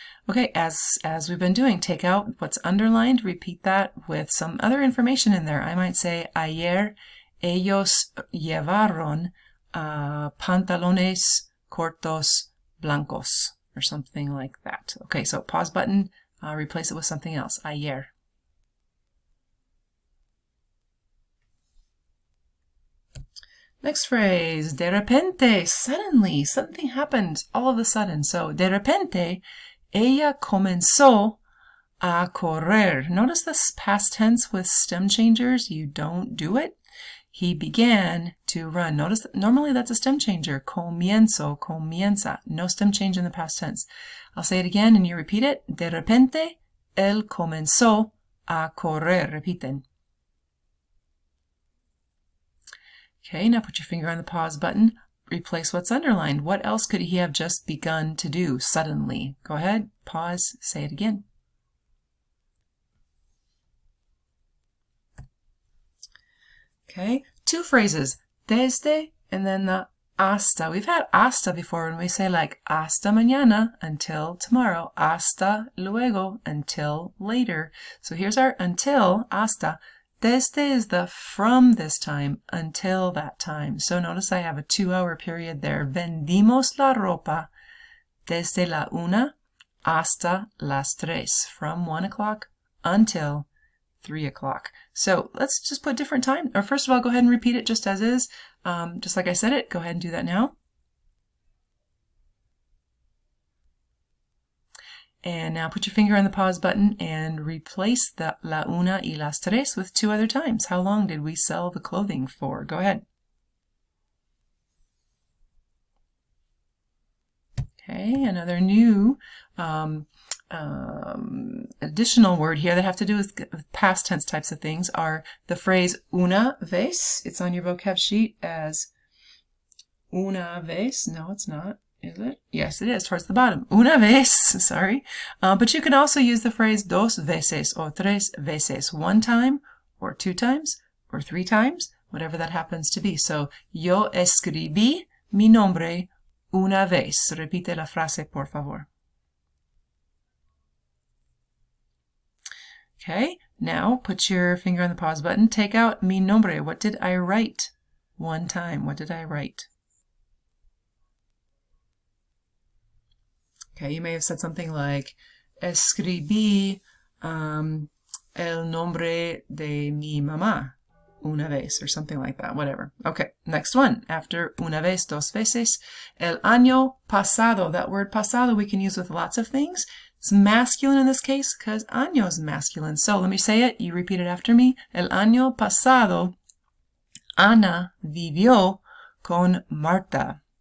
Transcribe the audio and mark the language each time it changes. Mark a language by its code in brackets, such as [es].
[en] Okay, as we've been doing, take out what's underlined, repeat that with some other information in there. I might say, [es] ayer ellos llevaron pantalones cortos blancos, [en] or something like that. Okay, so pause button, replace it with something else. Ayer. Next phrase, de repente, suddenly, something happened all of a sudden. [es] So, de repente, ella comenzó a correr. [en] Notice this past tense with stem changers. You don't do it. He began to run. Notice that normally that's a stem changer. Comienzo, comienza. No stem change in the past tense. I'll say it again and you repeat it. [es] De repente, él comenzó a correr. Repiten. [en] Okay, now put your finger on the pause button. Replace what's underlined. What else could he have just begun to do suddenly? Go ahead, pause, say it again. Okay, two phrases, desde and then the hasta. We've had hasta before when we say like [es] hasta mañana, [en] until tomorrow, [es] hasta luego, [en] until later. So here's our until, hasta. Desde is the from this time until that time. So notice I have a 2-hour period there. [es] Vendimos la ropa desde la 1 hasta las 3. [en] From 1 o'clock until 3 o'clock. So let's just put different time. Or first of all, go ahead and repeat it just as is. Just like I said it, go ahead and do that now. And now put your finger on the pause button and replace the [es] la una y las tres [en] with 2 other times. How long did we sell the clothing for? Go ahead. Okay, another new additional word here that have to do with past tense types of things are the phrase una vez. It's on your vocab sheet as una vez. No, it's not. Is it? Yes, it is, towards the bottom. Una vez, sorry. But you can also use the phrase dos veces or tres veces. 1 time or 2 times or 3 times, whatever that happens to be. [es] So, yo escribí mi nombre una vez. Repite la frase, por favor. [en] Okay, now put your finger on the pause button. Take out mi nombre. What did I write? 1 time. What did I write? Okay, you may have said something like, [es] escribí el nombre de mi mamá una vez, [en] or something like that, whatever. Okay, next one. [es] After una vez, dos veces, el año pasado. [en] That word pasado we can use with lots of things. It's masculine in this case because año is masculine. So let me say it. You repeat it after me. [es] El año pasado, Ana vivió con Marta.